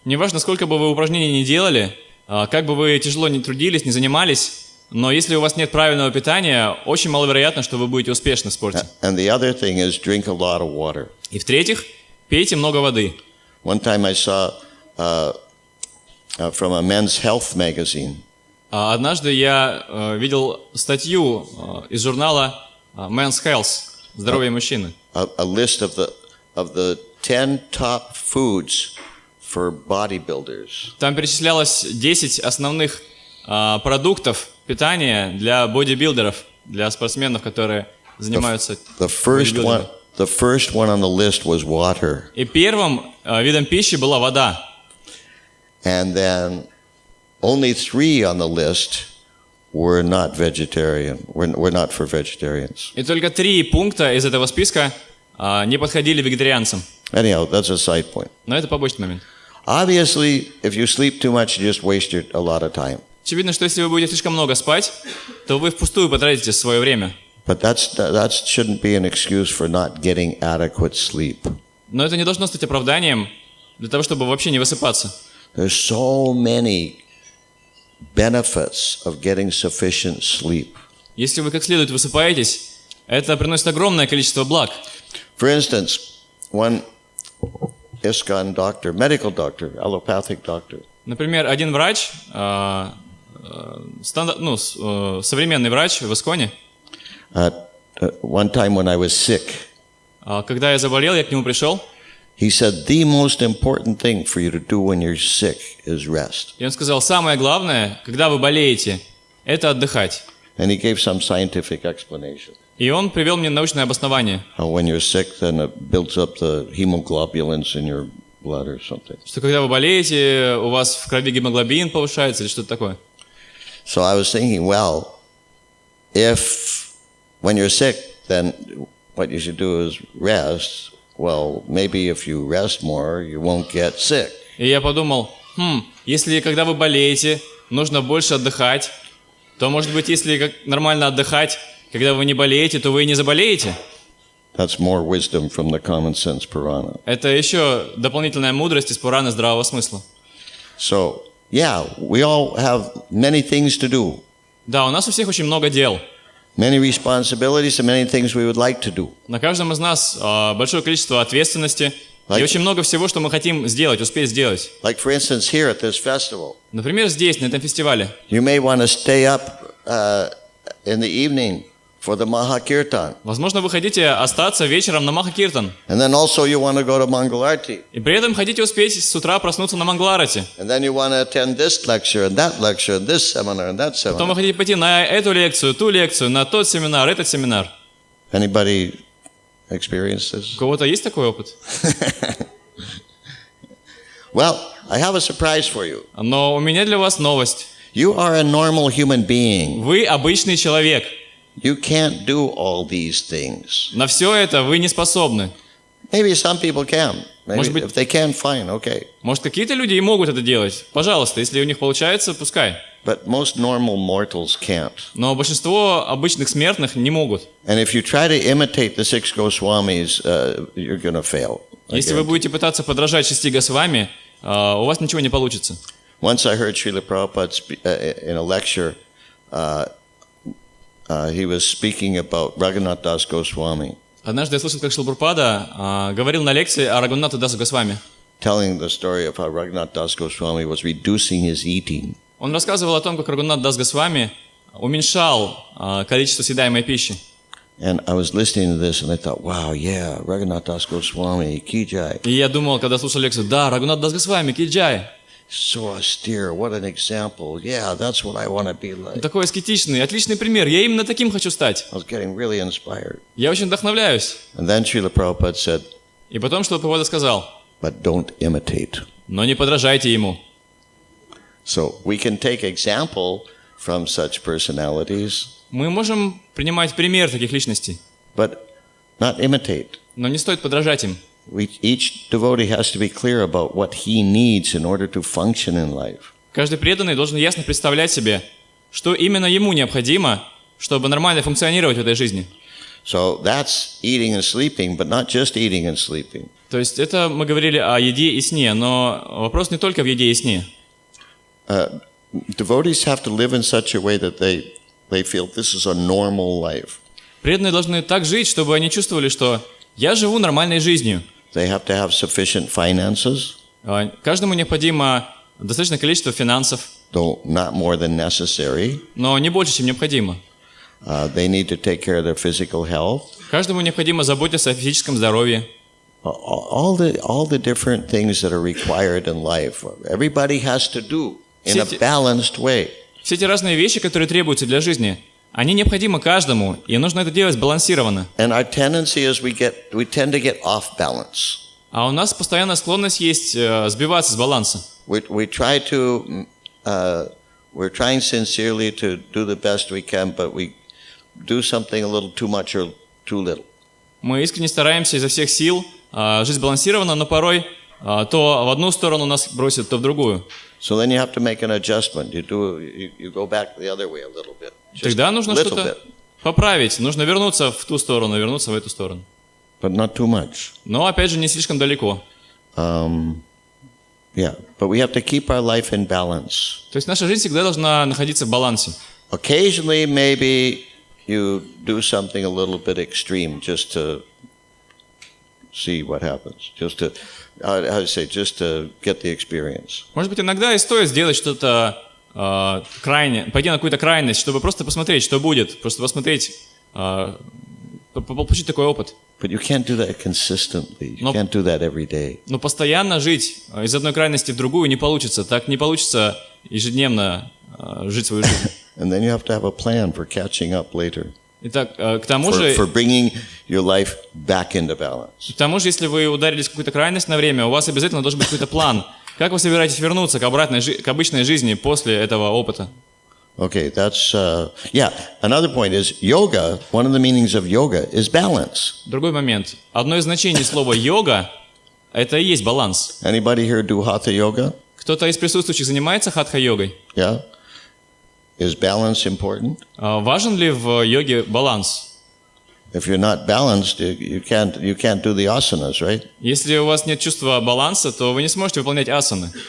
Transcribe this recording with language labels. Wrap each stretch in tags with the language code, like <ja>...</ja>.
<ru>Неважно, сколько бы вы упражнений не делали, как бы вы тяжело не трудились, не занимались, но если у вас нет правильного питания, очень маловероятно, что вы будете успешны в спорте.</ru> <en>And the other thing is drink a lot of water.</en> <ru>И в-третьих, пейте много воды.</ru> <en>One time I saw from a men's health magazine.</en> <ru>Однажды я видел статью из журнала Men's Health, здоровье мужчины.</ru> <en>A list of the 10 top foods for bodybuilders.</en> <ru>Там перечислялось 10 основных продуктов питания для бодибилдеров, для спортсменов, которые занимаются бодибилдингом.</ru> <en>The first one on the list was water.</en> <ru>И первым видом пищи была вода.</ru> <en>And then only 3 on the list were not vegetarian. Were not for vegetarians.</en> <ru>И только 3 пункта из этого списка не подходили вегетарианцам.</ru> <en>Anyhow, that's a side point.</en> <ru>Но это побочный момент.</ru> <en>Obviously, if you sleep too much, you just waste a lot of time.</en> <ru>Очевидно, что если вы будете слишком много спать, то вы впустую потратите свое время.</ru> <en>But that shouldn't be an excuse for not getting adequate sleep.</en> <ru>Но это не должно стать оправданием для того, чтобы вообще не высыпаться.</ru> <en>There's so many benefits of getting sufficient sleep.</en> <ru>Если вы как следует высыпаетесь, это приносит огромное количество благ.</ru> <en>For instance, one ISKCON doctor, medical doctor, allopathic doctor,</en> <ru>Например, один врач, современный врач в ИСКОНе,</ru> <en>one time when I was sick,</en> <ru>когда я заболел, я к нему пришел,</ru> <en>he said the most important thing for you to do when you're sick is rest.</en> <ru>и он сказал, самое главное, когда вы болеете, это отдыхать.</ru> <en>And he gave some scientific explanation.</en> <ru>И он привел мне научное обоснование,</ru> <en>How when you're sick, then it builds up the hemoglobulins in your blood or something.</en> <ru>что когда вы болеете, у вас в крови гемоглобин повышается или что-то такое.</ru> <en>So I was thinking, well, if when you're sick, then what you should do is rest. Well, maybe if you rest more, you won't get sick.</en> <ru>И я подумал, если когда вы болеете, нужно больше отдыхать, то, может быть, если нормально отдыхать, когда вы не болеете, то вы и не заболеете.</ru> <en>That's more wisdom from the common sense Purana.</en> <ru>Это еще дополнительная мудрость из Пураны здравого смысла.</ru> <en>So, yeah, we all have many things to do.</en> <ru>Да, у нас у всех очень много дел.</ru> <en>Many responsibilities and many things we would like to do.</en> <ru>На каждом из нас большое количество ответственности и очень много всего, что мы хотим сделать, успеть сделать.</ru> <en>Like, for instance, here at this festival,</en> <ru>Например, здесь, на этом фестивале.</ru> <en>you may want to stay up in the evening for the Mahakirtan.</en> <ru>Возможно, вы хотите остаться вечером на Махакиртан.</ru> <en>And then also you want to go to Mangalarti.</en> <ru>И при этом хотите успеть с утра проснуться на Мангаларате.</ru> <en>And then you want to attend this lecture and that lecture and this seminar and that</en> <ru>Потом вы</ru> <en>seminar.</en> <ru>хотите пойти на эту лекцию, ту лекцию, на тот семинар, этот семинар.</ru> <en>Anybody experienced this?</en> <ru>У кого-то есть такой опыт?</ru> <en>Well, I have a surprise for you.</en> <ru>Но у меня для вас новость.</ru> <en>You are a normal human being.</en> <ru>Вы обычный человек.</ru> <en>You can't do all these things.</en> <ru>На все это вы не способны.</ru> <en>Maybe some people can. Maybe</en> <ru>Может быть-</ru> <en>if they can, fine, okay.</en> <ru>Может, какие-то люди и могут это делать. Пожалуйста, если у них получается, пускай.</ru> <en>But most normal mortals can't.</en> <ru>Но большинство обычных смертных не могут.</ru> <en>And if you try to imitate the 6 Goswamis, you're going to fail. I</en> <ru>Если вы</ru> <en>guarantee.</en> <ru>будете пытаться подражать 6 Госвами, у вас ничего не получится.</ru> <en>Once I heard Srila Prabhupada in a lecture, he was speaking about Raghunath Das Goswami,</en> <ru>Однажды я слышал, как Шрила Прабхупада говорил на лекции о Рагунатха Даса Госвами.</ru> <en>telling the story of how Raghunath Das Goswami was reducing his eating.</en> <ru>Он рассказывал о том, как Рагунат Дас Госвами уменьшал количество съедаемой пищи.</ru> <en>And I was listening to this and I thought, wow, yeah, Raghunath Das Goswami, Ki Jai.</en> <ru>И я думал, когда слушал лекцию, да, Рагунат Дас Госвами, Киджай.</ru> <en>So austere, what an example. Yeah, that's what I want to be like.</en> <ru>Такой аскетичный, отличный пример. Я именно таким хочу стать.</ru> <en>I was getting really inspired.</en> <ru>Я очень вдохновляюсь.</ru> <en>And then Srila Prabhupada said,</en> <ru>И потом Шрила Прабхупада сказал,</ru> <en>but don't imitate.</en> <ru>но не подражайте ему.</ru> <en>So we can take example from such personalities,</en> <ru>Мы можем принимать пример таких личностей,</ru> <en>but not imitate.</en> <ru>но не стоит подражать им.</ru> <en>Each devotee has to be clear about what he needs in order to function in life.</en> <ru>Каждый преданный должен ясно представлять себе, что именно ему необходимо, чтобы нормально функционировать в этой жизни.</ru> <en>So that's eating and sleeping, but not just eating and sleeping.</en> <ru>То есть это мы говорили о еде и сне, но вопрос не только в еде и сне.</ru> <en>Devotees have to live in such a way that they feel this is a normal life.</en> <ru>Преданные должны так жить, чтобы они чувствовали, что я живу нормальной жизнью.</ru> <en>They have to have sufficient finances,</en> <ru>Каждому необходимо достаточное количество финансов,</ru> <en>though not more than necessary.</en> <ru>но не больше, чем необходимо.</ru> <en>They need to take care of their physical health.</en> <ru>Каждому необходимо заботиться о физическом здоровье.</ru> <en>All the different things that are required in life, everybody has to do in a balanced way.</en> <ru>Все эти разные вещи, которые требуются для жизни, они необходимы каждому, и нужно это делать сбалансированно.</ru> <en>And our tendency is we tend to get off balance.</en> <ru>А у нас постоянная склонность есть сбиваться с баланса.</ru> <en>We're trying sincerely to do the best we can, but we do something a little too much or too little.</en> <ru>Мы искренне стараемся изо всех сил жить сбалансированно, но порой то в одну сторону нас бросит, то в другую.</ru> <en>So then you have to make an adjustment. You go back the other way a little bit. Just</en> <ru>Тогда нужно</ru> <en>a little</en> <ru>что-то</ru> <en>bit,</en> <ru>поправить, нужно вернуться в ту сторону, вернуться в эту сторону.</ru> <en>but not too much.</en> <ru>Но опять же не слишком далеко.</ru> <en>Yeah, but we have to keep our life in balance.</en> <ru>То есть наша жизнь всегда должна находиться в балансе.</ru> <en>Occasionally, maybe you do something a little bit extreme just to see what happens, just to, just to get the experience.</en> <ru>Может быть, иногда и стоит сделать что-то крайне, пойти на какую-то крайность, чтобы просто посмотреть, что будет, просто посмотреть, получить такой опыт.</ru> <en>But you can't do that consistently. You No. can't do that every day.</en> <ru>Но постоянно жить из одной крайности в другую не получится. Так не получится ежедневно жить свою жизнь.</ru> <en>And then you have to have a plan for catching up later,</en> <ru>Итак, к тому же,</ru> <en>for bringing your life back into balance.</en> <ru>если вы ударились в какую-то крайность на время, у вас обязательно должен быть какой-то план. Как вы собираетесь вернуться к обычной жизни после этого опыта?</ru> <en>Okay, that's, yeah. Another point is yoga, one of the meanings of yoga is balance.</en> <ru>Другой момент. Одно из значений слова «йога» — это и есть баланс.</ru> <en>Anybody here do hatha yoga?</en> <ru>Кто-то из присутствующих занимается хатха-йогой?</ru> <en>Yeah? Is balance important?</en> <ru>Важен ли в йоге баланс?</ru> <en>If you're not balanced, you can't do the asanas, right?</en> <ru>Если у вас нет чувства баланса, то вы не сможете выполнять асаны.</ru>